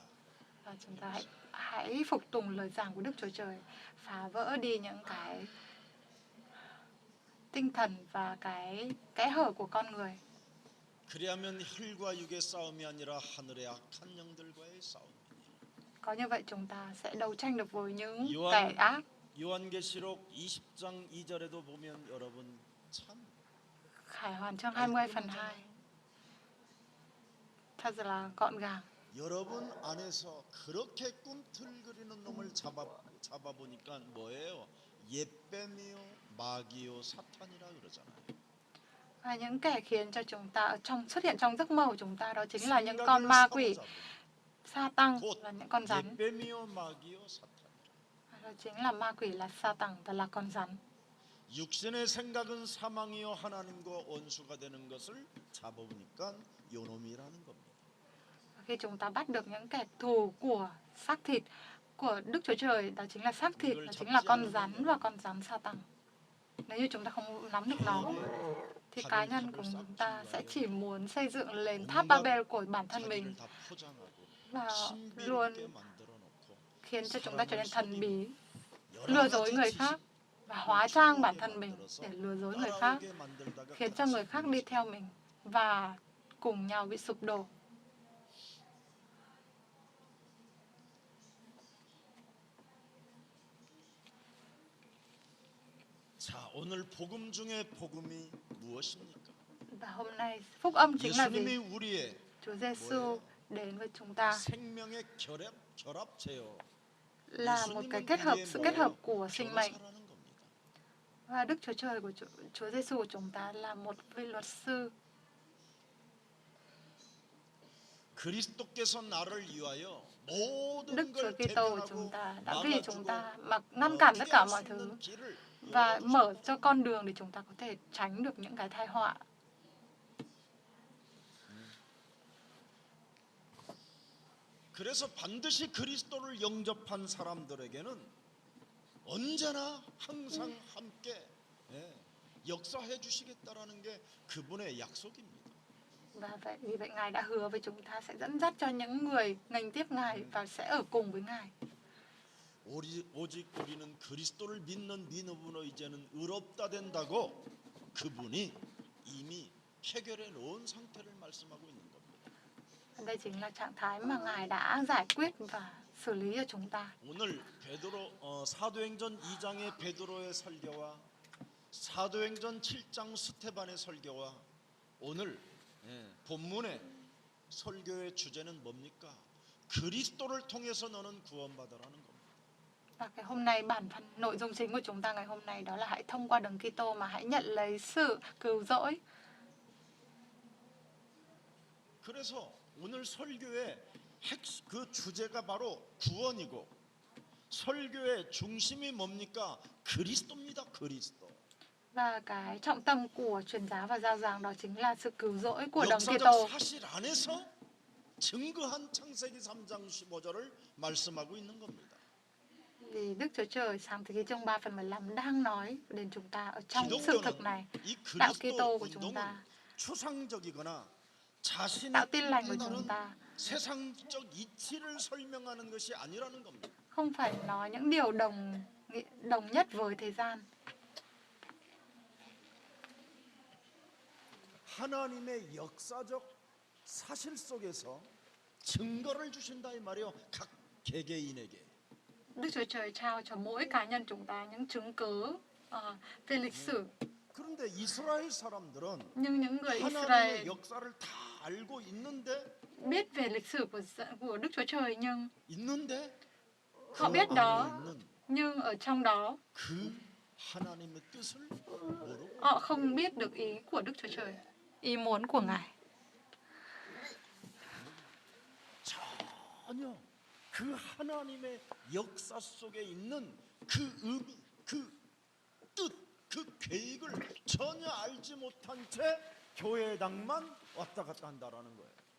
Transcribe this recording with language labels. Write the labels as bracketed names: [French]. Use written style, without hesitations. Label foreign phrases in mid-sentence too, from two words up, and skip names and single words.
[Vietnamese] và chúng ta hãy phục tùng lời giảng của Đức Chúa Trời, phá vỡ đi những cái tinh thần và cái kẽ hở của con người. [Korean] 그리하면 혈과 육의 싸움이 아니라 하늘의 악한 영들과의 싸움이니. [Vietnamese] Có như vậy chúng ta sẽ đấu tranh được với những Yohan- kẻ ác. [Korean] 요한계시록 20장 2절에도 보면 여러분 참 [Vietnamese] Khải Hoàn chương 20 phần 2. Thật là gọn gàng. [Korean] 여러분 안에서 그렇게 꿈틀거리는 놈을 잡아보니까 뭐예요? 옛뱀이요, 마귀요, 사탄이라 그러잖아요. [Vietnamese] Và những kẻ khiến cho chúng ta xuất hiện trong giấc mơ của chúng ta đó chính là những con ma quỷ, sa tăng, là những con rắn. [Korean] 옛뱀이요, 마귀요, 사탄. [Vietnamese] Đó chính là ma quỷ, là sa tăng và là con rắn. [Korean] 육신의 생각은 사망이요 하나님과 원수가 되는 것을 잡아보니까 요놈이라는 겁니다. [Vietnamese] Khi chúng ta bắt được những kẻ thù của xác thịt, của Đức Chúa Trời, đó chính là xác thịt, đó chính là con rắn và con rắn sa tăng. Nếu như chúng ta không nắm được nó thì cá nhân của chúng ta sẽ chỉ muốn xây dựng lên tháp Babel của bản thân mình [Korean] 자기를 다 포장하고 [Vietnamese] và luôn [Korean] 신비롭게 만들어 놓고 [Vietnamese] khiến cho chúng ta trở nên thần bí, [Korean] 여러 [Vietnamese] lừa dối [Korean] 가지 [Vietnamese] người [Korean] 지식 [Vietnamese] khác và hóa trang bản thân mình để lừa dối người khác, [Korean] 따라오게 만들다가 [Vietnamese] khiến cho người khác đi theo mình và cùng nhau bị sụp đổ. [Korean] 자, 오늘 복음 중에 복음이 무엇입니까? [Vietnamese] Và hôm nay phúc âm chính là [Korean] 예수님이 [Vietnamese] gì? [Korean] 우리의 [Vietnamese] Chúa Giêsu đến với chúng ta [Korean] 생명의 결합체요. [Vietnamese] là một cái kết hợp, sự kết hợp của sinh mệnh. [Korean] 변호사라는 겁니다. [Vietnamese] Và Đức Chúa Trời của Chúa Giêsu của chúng ta là một vị luật sư. [Korean] 그리스도께서 나를 위하여 모든 [Vietnamese] Đức Chúa [Korean] 걸 [Vietnamese] Kitô của [Korean] 대변하고 [Vietnamese] chúng ta đã vì chúng ta [Korean] 막아주고 [Vietnamese] mà ngăn cản tất cả [Korean] 피할 [Vietnamese] mọi [Korean] 수 [Vietnamese] thứ [Korean] 있는 길을 [Vietnamese] và [Korean] 열어주셨다. [Vietnamese] mở cho con đường để chúng ta có thể tránh được những cái tai họa. [Korean] 그래서 반드시 그리스도를 영접한 사람들에게는 언제나 항상 함께 역사해 주시겠다라는 게 그분의 약속입니다. [Vietnamese] Và vì vậy Ngài đã hứa với chúng ta sẽ dẫn dắt cho những người nghênh tiếp Ngài và sẽ ở cùng với Ngài. [Korean] 오직 우리는 그리스도를 믿는 믿음으로 이제는 의롭다 된다고 그분이 이미 해결해 놓은 상태를 말씀하고 있는 겁니다. [Vietnamese] Đây chính là trạng thái mà Ngài đã giải quyết và xử lý cho chúng ta. [Korean] 오늘 사도행전 2장의 베드로의 설교와 사도행전 7장 스테반의 설교와 오늘 본문의 설교의 주제는 뭡니까? 그리스도를 통해서 너는 구원받아라는 겁니다. [Vietnamese] Và cái hôm nay bản phần nội dung chính của chúng ta ngày hôm nay đó là hãy thông qua Đấng Kitô mà hãy nhận lấy sự cứu rỗi. [Korean] 그래서 오늘 설교의 그 주제가 바로 구원이고 설교의 중심이 뭡니까? 그리스도입니다. 그리스도. [Vietnamese] Và cái trọng tâm của truyền giáo và giao giảng đó chính là sự cứu rỗi của Đấng [Korean] 역사적 [Vietnamese] Kitô. [Korean] 사실 안에서 증거한 창세기 3장 15절을 말씀하고 있는 겁니다. [Vietnamese] Vì Đức Chúa Trời sáng thế ký chương 3 phần 15 đang nói đến chúng ta ở trong sự thực này. [Korean] 이 [Vietnamese] Đạo [Korean] 그리스도 [Vietnamese] Kitô của chúng [Korean] 운동은 [Vietnamese] ta, [Korean] 추상적이거나 자신의 [Vietnamese] đạo tin lành của [Korean] 뜻에 [Vietnamese] chúng [Korean] 따른 [Vietnamese] ta [Korean] 세상적 이치를 설명하는 것이 아니라는 겁니다. [Vietnamese] không phải nói những điều đồng nhất với thế gian. [Korean] 하나님의 역사적 사실 속에서 증거를 주신다 이 말이에요. 각 개개인에게. [Vietnamese] Đức Chúa Trời trao cho mỗi cá nhân chúng ta những chứng cứ về lịch sử. [Korean] 그런데 이스라엘 사람들은 [Vietnamese] Nhưng những người [Korean] 하나님의 [Vietnamese] Israel [Korean] 역사를 다 알고 있는데 [Vietnamese] biết về lịch sử của Đức Chúa Trời nhưng [Korean] 있는데 [Vietnamese] họ [Korean] 그 [Vietnamese] biết [Korean] 안에 [Vietnamese] đó, [Korean] 있는 [Vietnamese] nhưng ở trong đó [Korean] 그 하나님의 뜻을 모르고 [Vietnamese] họ không biết được ý của Đức Chúa Trời, ý muốn của Ngài. [Korean] 전혀 그 하나님의 역사 속에 있는 그 의미, 그 뜻, 그 계획을 전혀 알지 못한 채 교회당만 왔다 갔다 한다라는 거예요.